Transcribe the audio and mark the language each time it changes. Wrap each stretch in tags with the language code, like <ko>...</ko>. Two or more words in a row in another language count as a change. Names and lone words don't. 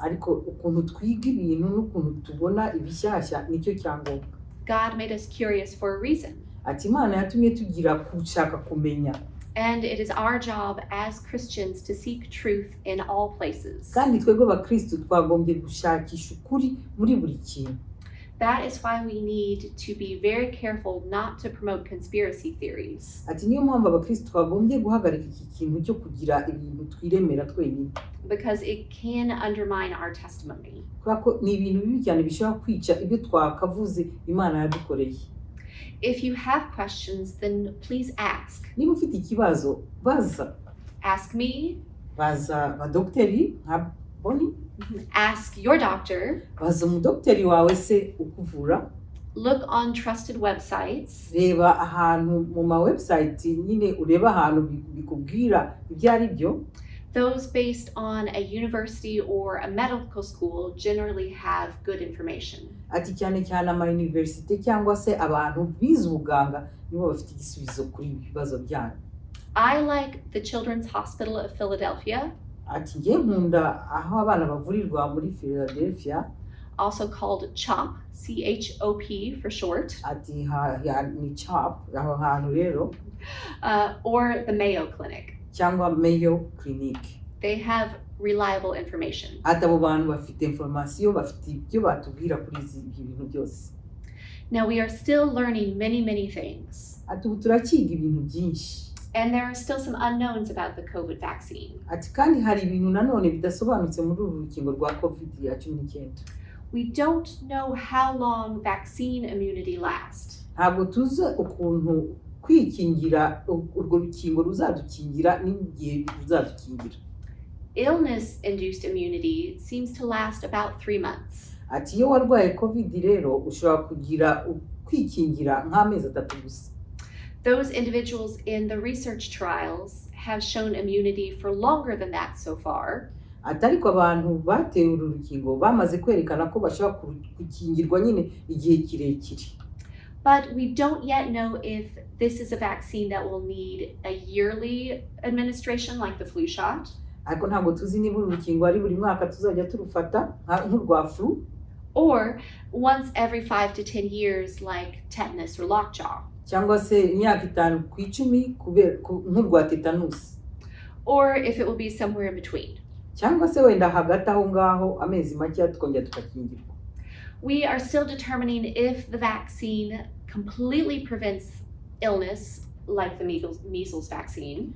<rw>Ariko ukuntu twiga ibintu n'ukuntu tubona ibishyashya nicyo cyangombwa.</rw> <en>God made us curious for a reason.</en> <rw>Ati Imana yatumye tugira gushaka kumenya.</rw> <en>And it is our job as Christians to seek truth in all places.</en> <rw>kandi twebwe abakristo twagombye gushakisha ukuri muri buri kintu.</rw> <en>That is why we need to be very careful not to promote conspiracy theories.</en> <rw>Ati niyo mpamvu abakristo twagombye guhagarika iki kintu cyo kugira ibintu twiremera twenyine,</rw> <en>Because it can undermine our testimony.</en> <rw>kubera ko ni ibintu bibi cyane bishobora kwica ibyo twakavuze Imana yadukoreye.</rw> <en>If you have questions, then please ask.</en> <rw>Niba ufite ikibazo baza</rw> <en>Ask me,</en> <rw>baza abadogiteri nka Boni,</rw> <en>ask your doctor,</en> <rw>baza umudogiteri wawe se ukuvura,</rw> <en>look on trusted websites,</en> <rw>reba ahantu mu ma website nyine ureba ahantu bikubwira ibyo ari byo.</rw> <en>those based on a university or a medical school generally have good information.</en> <rw>Ati cyane cyane ama university cyangwa se abantu bize ubuganga nibo bafite igisubizo kuri ibi bibazo byanyu.</rw> <en>I like the Children's Hospital of Philadelphia,</en> <rw>Ati ngiye nkunda aho abana bavurirwa muri Philadelphia,</rw> <en>also called CHOP, C-H-O-P for short,</en> <rw>ati ni CHOP aho hantu rero,</rw> <en>or the Mayo Clinic.</en> <rw>cyangwa Mayo Clinic.</rw> <en>They have reliable information.</en> <rw>Ati abo bantu bafite information, bafite ibyo batubwira kuri ibi bintu byose.</rw> <en>Now we are still learning many things,</en> <rw>Ati ubu turakiga ibintu byinshi.</rw> <en>and there are still some unknowns about the COVID vaccine.</en> <rw>Ati kandi hari ibintu nanone bidasobanutse muri uru rukingo rwa COVID-19.</rw> <en>We don't know how long vaccine immunity lasts.</en> <rw>Ntabwo tuzi ukuntu kwikingira urwo rukingo ruzadukingira n'igihe ruzadukingira.</rw> <en>Illness-induced immunity seems to last about 3 months.</en> <rw>Ati iyo warwaye COVID rero ushobora kugira kwikingira nk'amezi 3 gusa.</rw> <en>Those individuals in the research trials have shown immunity for longer than that so far.</en> <rw>Ati ariko abantu batewe uru rukingo bamaze kwerekana ko bashobora gukingirwa nyine igihe kirekire.</rw> <en>But we don't yet know if this is a vaccine that will need a yearly administration like the flu shot,</en> <rw>Ariko ntabwo tuzi niba uru rukingo ari buri mwaka tuzajya turufata nk'urwa flu,</rw> <en>or once every 5 to 10 years like tetanus or lockjaw,</en> <rw>cyangwa se imyaka 5 ku 10 nk'urwa tetanus,</rw> <en>or if it will be somewhere in between.</en> <rw>cyangwa se wenda hagati aho ngaho amezi make tukongera tukakingirwa.</rw> <en>We are still determining if the vaccine completely prevents illness like the measles vaccine,</en>